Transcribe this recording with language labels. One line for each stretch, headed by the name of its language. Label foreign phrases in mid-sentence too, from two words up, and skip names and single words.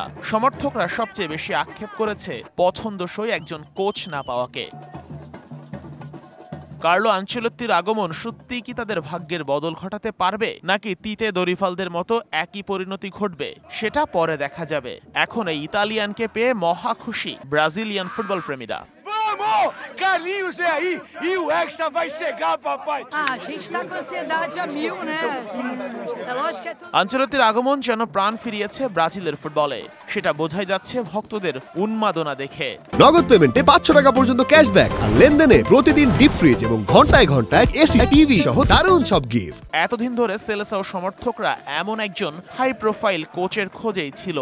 Bangla: সমর্থকরা সবচেয়ে বেশি আক্ষেপ করেছে পছন্দসই একজন কোচ না পাওয়াকে। কার্লো আনচেলত্তির আগমন সত্যিই কি তাদের ভাগ্যের বদল ঘটাতে পারবে, নাকি তিতে দরিফালদের মতো একই পরিণতি ঘটবে, সেটা পরে দেখা যাবে। এখন এই ইতালিয়ানকে পেয়ে মহা খুশি ব্রাজিলিয়ান ফুটবল প্রেমীরা।
Portuguese: Carlinhos é aí e o Hexa vai chegar, papai. A gente tá com ansiedade a mil, né? É lógico que é tudo.
Bangla: আনচেলত্তির আগমন যেন প্রাণ ফিরিয়েছে ব্রাজিলের ফুটবলে। সেটা বোঝাই যাচ্ছে ভক্তদের উন্মাদনা দেখে। নগদ পেমেন্টে 500 টাকা পর্যন্ত ক্যাশব্যাক আর লেনদেনে প্রতিদিন ডিপ ফ্রিজ এবং ঘন্টায় ঘন্টায় এসি টিভি সহ দারুণ সব গিফট। এতদিন ধরে সেলেসাও সমর্থকরা এমন একজন হাই প্রোফাইল কোচের খোঁজেই ছিল।